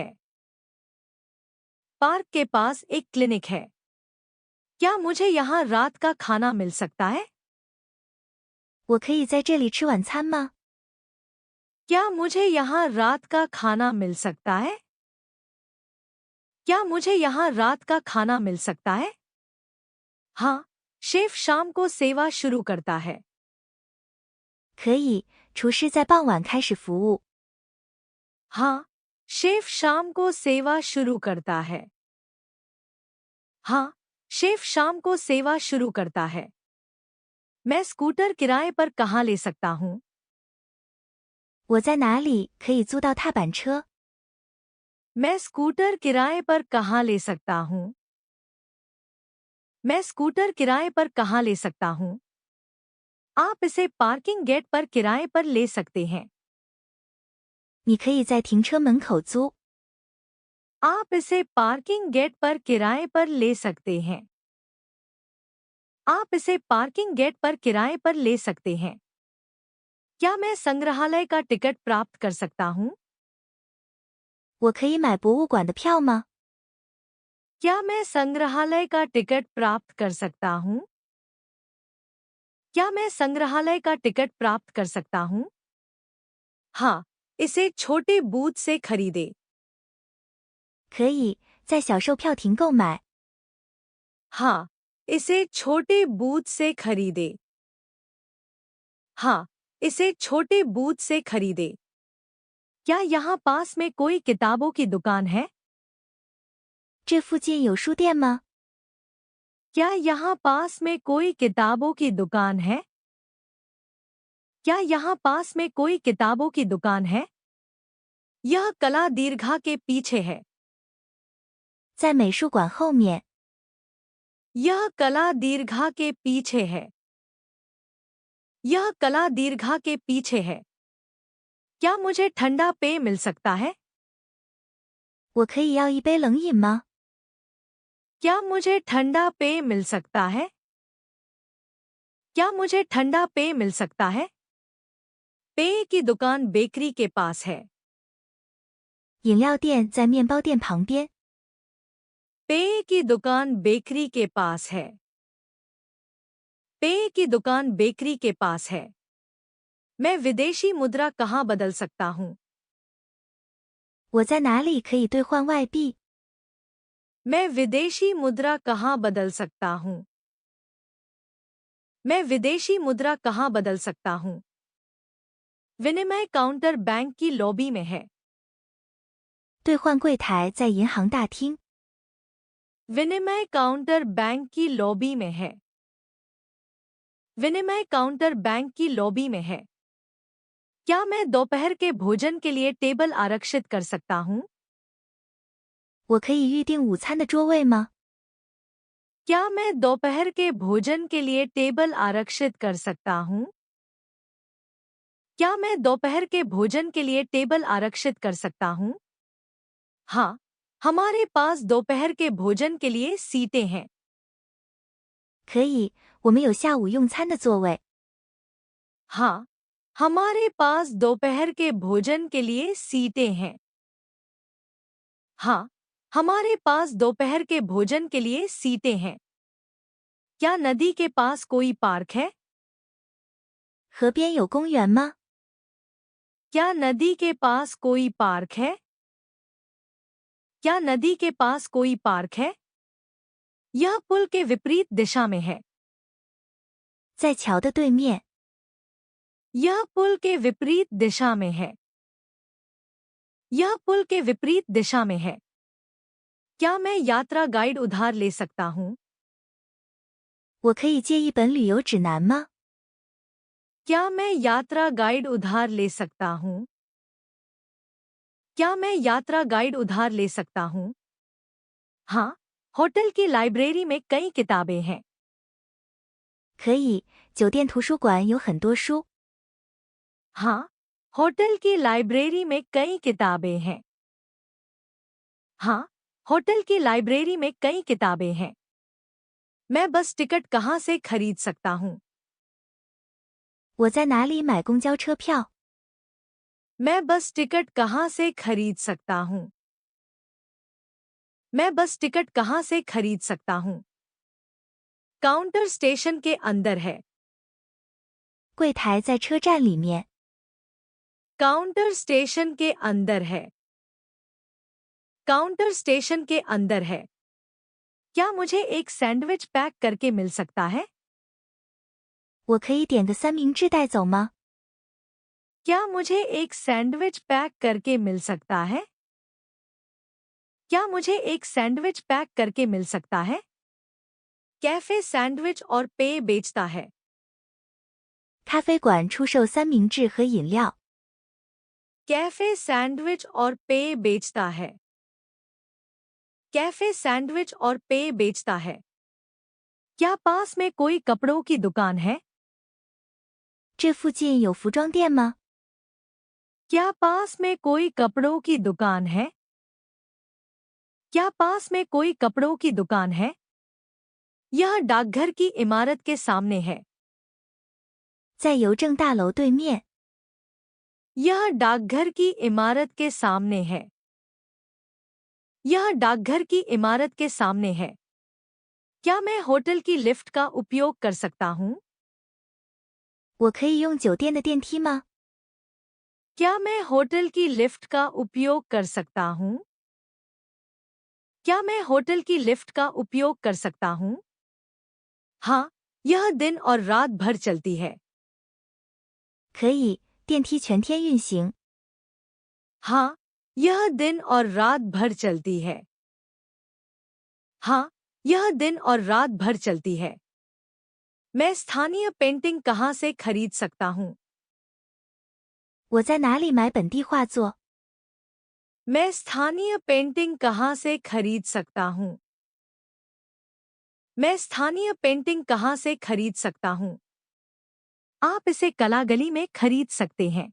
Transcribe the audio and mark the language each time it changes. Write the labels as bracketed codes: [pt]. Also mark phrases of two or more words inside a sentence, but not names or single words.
[hi] पार्क के पास एक क्लिनिक है। क्या मुझे यहाँ रात का खाना मिल सकता है? [zh] 我可以在这里吃晚餐吗？ [hi] क्या मुझे यहाँ रात का खाना मिल सकता है? क्या मुझे यहाँ रात का खाना मिल सकता है? हाँ, शेफ शाम को सेवा शुरू करता है। [zh] 可以，厨师在傍晚开始服务。 [hi] हाँ, शेफ शाम को सेवा शुरू करता है। हाँ, शेफ शाम को सेवा शुरू करता है। मैं स्कूटर किराए पर कहाँ ले सकता हूँ? [zh] 我在哪里可以租到踏板车？ [hi] मैं स्कूटर किराए पर कहाँ ले सकता हूँ? मैं स्कूटर किराए पर कहाँ ले सकता हूँ? आप इसे [en] parking gate [hi] पर किराए पर ले सकते हैं। [zh] 你可以在停车门口租。 [hi] आप इसे [en] parking gate [hi] पर किराए पर ले सकते हैं। आप इसे [en] parking gate [hi] पर किराए पर ले सकते हैं। क्या मैं संग्रहालय का टिकट प्राप्त कर सकता हूँ? [zh] 我可以买博物馆的票吗？ [hi] क्या मैं संग्रहालय का टिकट प्राप्त कर सकता हूँ? क्या मैं संग्रहालय का टिकट प्राप्त कर सकता हूँ? हाँ, इसे छोटे बूथ से खरीदे। [zh] 可以，在小售票亭购买。 [hi] हाँ, इसे छोटे बूथ से खरीदे। हाँ, इसे छोटे बूथ से खरीदे। क्या यहाँ पास में कोई किताबों की दुकान है? [zh] 这附近有书店吗？ [hi] क्या यहाँ पास में कोई किताबों की दुकान है? क्या यहाँ पास में कोई किताबों की दुकान है? यह कला दीर्घा के पीछे है। [zh] 在美术馆后面。 [hi] यह कला दीर्घा के पीछे है। यह कला दीर्घा के पीछे है। क्या मुझे ठंडा पेय मिल सकता है? [zh] 我可以要一杯冷饮吗？ [hi] क्या मुझे ठंडा पेय मिल सकता है? क्या मुझे ठंडा पेय मिल सकता है? पेय की दुकान बेकरी के पास है। [zh] 饮料店在面包店旁边。 [hi] पेय की दुकान बेकरी के पास है। पेय की दुकान बेकरी के पास है। मैं विदेशी मुद्रा कहाँ बदल सकता हूँ? [zh] 我在哪里可以兑换外币？ [hi] मैं विदेशी मुद्रा कहाँ बदल सकता हूँ? मैं विदेशी मुद्रा कहाँ बदल सकता हूँ? विनिमय काउंटर बैंक की लॉबी में है। [zh] 兑换柜台在银行大厅。 [hi] विनिमय काउंटर बैंक की लॉबी में है। विनिमय काउंटर बैंक की लॉबी में है। क्या मैं दोपहर के भोजन के लिए टेबल आरक्षित कर सकता हूँ? [zh] 我可以预定午餐的桌位吗？ [hi] क्या मैं दोपहर के भोजन के लिए टेबल आरक्षित कर सकता हूँ? क्या मैं दोपहर के भोजन के लिए टेबल आरक्षित कर सकता हूँ? हाँ, हमारे पास दोपहर के भोजन के लिए सीटें हैं। [zh] 可以，我们有下午用餐的座位。 [hi] हाँ, हमारे पास दोपहर के भोजन के लिए सीटें हैं। हाँ, हमारे पास दोपहर के भोजन के लिए सीटें हैं। क्या नदी के पास कोई पार्क है? [zh] 河边有公园吗？ [hi] क्या नदी के पास कोई पार्क है? क्या नदी के पास कोई पार्क है? यह पुल के विपरीत दिशा में है। [zh] 在桥的对面。 [hi] यह पुल के विपरीत दिशा में है। यह पुल के विपरीत दिशा में है। क्या मैं यात्रा गाइड उधार ले सकता हूँ? [zh] 我可以借一本旅游指南吗？ [hi] क्या मैं यात्रा गाइड उधार ले सकता हूँ? क्या मैं यात्रा गाइड उधार ले सकता हूँ? हाँ, होटल की लाइब्रेरी में कई किताबें हैं। [zh] 可以，酒店图书馆有很多书。 [hi] हाँ, होटल की लाइब्रेरी में कई किताबें हैं। हाँ, होटल की लाइब्रेरी में कई किताबें हैं। मैं [en] bus ticket [hi] कहाँ से खरीद सकता हूँ? [zh] 我在哪里买公交车票？ [hi] मैं [en] bus ticket [hi] कहाँ से खरीद सकता हूँ? मैं [en] bus ticket [hi] कहाँ से खरीद सकता हूँ? [en] counter station [hi] के अंदर है। [zh] 柜台在车站里面。 [en] counter station [hi] के अंदर है। [en] counter station [hi] के अंदर है। क्या मुझे एक [en] sandwich pack [hi] करके मिल सकता है? [zh] 我可以点个三明治带走吗？ [hi] क्या मुझे एक [en] sandwich pack [hi] करके मिल सकता है? क्या मुझे एक [en] sandwich pack [hi] करके मिल सकता है? [en] cafe sandwich [hi] और पेय बेचता है। [zh] 咖啡馆出售三明治和饮料。 [en] cafe sandwich [hi] और पेय बेचता है। [en] cafe sandwich [hi] और पेय बेचता है। क्या पास में कोई कपड़ों की दुकान है? [zh] 这附近有服装店吗？ [hi] क्या पास में कोई कपड़ों की दुकान है? क्या पास में कोई कपड़ों की दुकान है? यह डाकघर की इमारत के सामने है। [zh] 在邮政大楼对面。 [hi] यह डाकघर की इमारत के सामने है। यह डाकघर की इमारत के सामने है। क्या मैं होटल की लिफ्ट का उपयोग कर सकता हूँ? [zh] 我可以用酒店的电梯吗？ [hi] क्या मैं होटल की लिफ्ट का उपयोग कर सकता हूँ? क्या मैं होटल की लिफ्ट का उपयोग कर सकता हूँ? हाँ, यह दिन और रात भर चलती है। [zh] 可以，电梯全天运行。 [hi] हाँ, यह दिन और रात भर चलती है। हाँ, यह दिन और रात भर चलती है। मैं स्थानीय पेंटिंग कहाँ से खरीद सकता हूँ? [zh] 我在哪里买本地画作？ [hi] मैं स्थानीय पेंटिंग कहाँ से खरीद सकता हूँ? मैं स्थानीय पेंटिंग कहाँ से खरीद सकता हूँ? आप इसे कला गली में खरीद सकते हैं।